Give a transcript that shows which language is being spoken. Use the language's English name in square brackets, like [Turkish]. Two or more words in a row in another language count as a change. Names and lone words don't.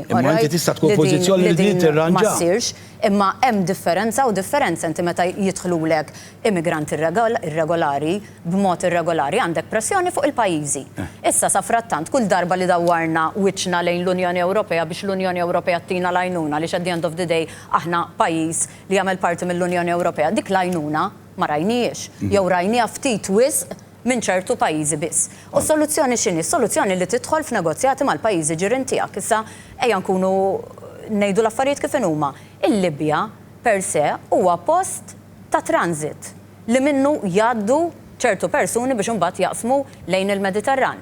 [Maltese] Imma inti tista' tkun f'pożizzjoni li din tirranġa. Ma ssirx, imma hemm differenza u differenza inti meta jidħlulek immigranti irregolari b'mod irregolari għandek pressjoni fuq il-pajjiżi. Issa sa frattant kull darba li dawwarna wiċċna lejn l-Unjoni Ewropea biex l-Unjoni Ewropea tina l-għajnuna li [English] at the end of the day [Maltese] aħna pajjiż li jagħmel parti mill-Unjoni Ewropea, dik l-għajnuna ma rajniex, jew rajniha ftit wisq minn ċertu pajjiżi biss. U soluzzjoni x'inhi? Soluzzjoni li tidħol f'negozjati mal-pajjiżi ġirien tiegħek. Issa ejja nkunu ngħidu l-affarijiet kif huma. Il-Libja [Latin] per se [Maltese] huwa post ta' transit li minnu jgħaddu ċertu persuni biex imbagħad jaqsmu lejn il-Mediterran.